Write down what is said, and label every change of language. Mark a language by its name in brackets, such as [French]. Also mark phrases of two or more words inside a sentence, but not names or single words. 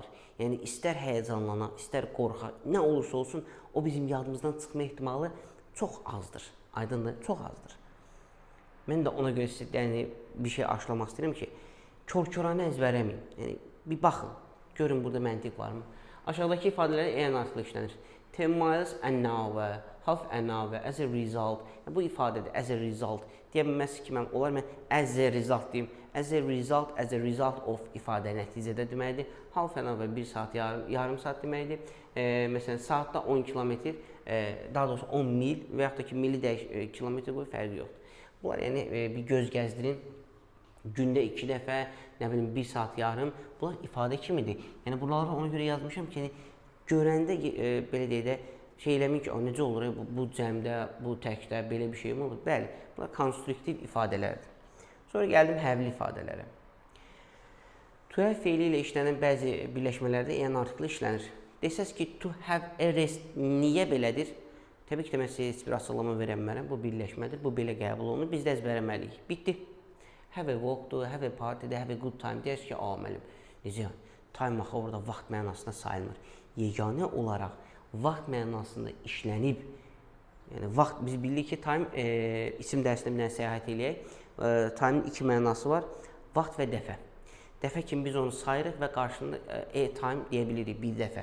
[Azerbaijani] Yəni, istər həyəcanlana, istər qorxa, nə olursa olsun, o bizim yadımızdan çıxma ehtimalı çox azdır. Aydındır, çox azdır. Mən də ona görə sizə bir şey aşılamaq istəyirəm ki, kör-köranı əzbərləməyin. Yəni, bir baxın, görün burada məntiq varmı? Aşağıdakı ifadələri eyan artikel işlənir. [English] 10 miles an hour, half an hour, as a result. [Azerbaijani] Yəni, bu ifadədir, [English] as a result. [Azerbaijani] Deyə bilməsi ki, olar mən [English] as a result [Azerbaijani] deyim. [English] As a result of [Azerbaijani] ifadə nəticədə deməkdir. [English] Half an hour [Azerbaijani] 1 saat, yarım saat deməkdir. Məsələn, saatda 10 kilometr, daha doğrusu 10 mil və yaxud da ki, mili kilometr boyu fərqi yoxdur. Bunlar yəni bir göz gəzdirin. Gündə 2 dəfə, nə bilim 1 saat yarım, bunlar ifadə kimidir. Yəni bunları ona görə yazmışam ki, görəndə belə deyək də şey eləmək ki, necə olur, bu cəmdə, bu təkdə belə bir şey mi olur? Bəli, bunlar konstruktiv ifadələrdir. Sonra gəldim həvli ifadələrə. [English] To have [Azerbaijani] feili ilə işlənən bəzi birləşmələrdə eyan artikel işlənir. Desəz ki, [English] to have a rest [Azerbaijani] niyə belədir? Təbii ki, mən sizə heç bir açıqlama verə bilmərəm. Bu birləşmədir, bu belə qəbul olunur. Biz də əzbərləməliyik. Bitdi. [English] Have a walk-dur, have a party-də, have a good time. [Azerbaijani] Deyək ki, müəllim, necə yəni? Time axı orada vaxt mənasında sayılmır. Yeganə olaraq vaxt mənasında işlənib. Yəni, vaxt, biz bilirik ki, time isim dərsində bir dənə səyahət eləyək. Time'ın 2 mənası var. Vaxt və dəfə. Dəfə kimi biz onu sayırıq və qarşında time deyə bilirik bir dəfə.